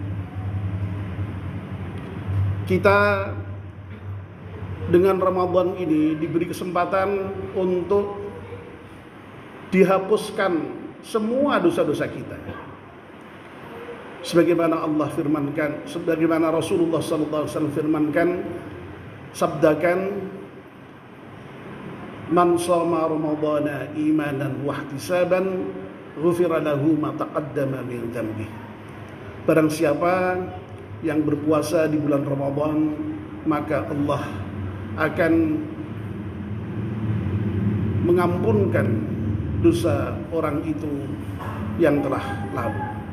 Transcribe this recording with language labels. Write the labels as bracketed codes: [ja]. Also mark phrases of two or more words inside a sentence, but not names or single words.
[id] Kita dengan Ramadan ini diberi kesempatan untuk dihapuskan semua dosa-dosa kita. Sebagaimana Allah firmankan, sebagaimana Rasulullah SAW firmankan, [ar] sabdakan, من صام رمضان إيمانا واحتسابا غفر له ما تقدم من ذنبه. [id] Barang siapa yang berpuasa di bulan Ramadan, maka Allah akan mengampunkan dosa orang itu yang telah lalu.